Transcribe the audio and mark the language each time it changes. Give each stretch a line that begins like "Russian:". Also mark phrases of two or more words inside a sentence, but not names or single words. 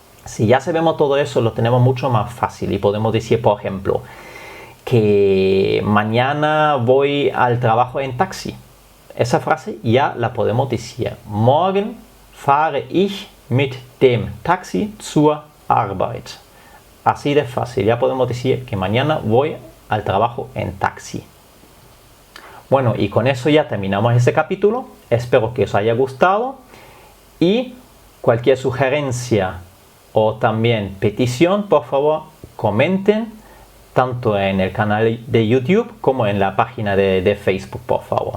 Spanish: Si ya sabemos todo eso, lo tenemos mucho más fácil y podemos decir, por ejemplo, que mañana voy al trabajo en taxi. Esa frase ya la podemos decir.
German: Morgen fahre ich mit dem Taxi zur Arbeit.
Spanish: Así de fácil. Ya podemos decir que mañana voy al trabajo en taxi. Bueno, y con eso ya terminamos este capítulo. Espero que os haya gustado. Y cualquier sugerencia o también petición, por favor, comenten tanto en el canal de YouTube como en la página de Facebook, por favor.